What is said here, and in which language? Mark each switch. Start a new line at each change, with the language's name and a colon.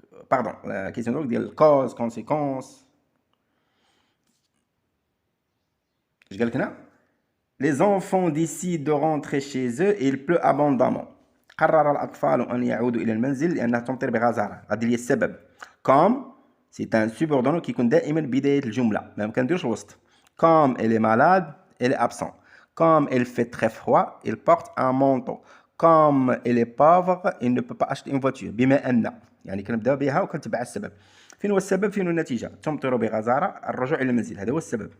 Arabic: باردون لا كيسيون دونك ديال كوز كونسيكونس. اش قالك هنا؟
French: Les enfants décident de rentrer chez eux et il pleut abondamment.
Arabic: قرر الأطفال أن يعودوا إلى المنزل لأنها تمطر بغزارة. هذا هي السبب. كوم سي ان سوبوردونو كيكون دائما بداية الجملة. ما كنديروش الوسط.
French: كوم elle est malade, elle est absent. Comme il fait très froid, il porte un manteau. comme il est pauvre il ne peut pas acheter une voiture.
Arabic: بما أن يعني كنبدا بها وكنتبع السبب. فين هو السبب فين هو النتيجة؟ تمطر بغزارة الرجوع إلى المنزل، هذا هو السبب.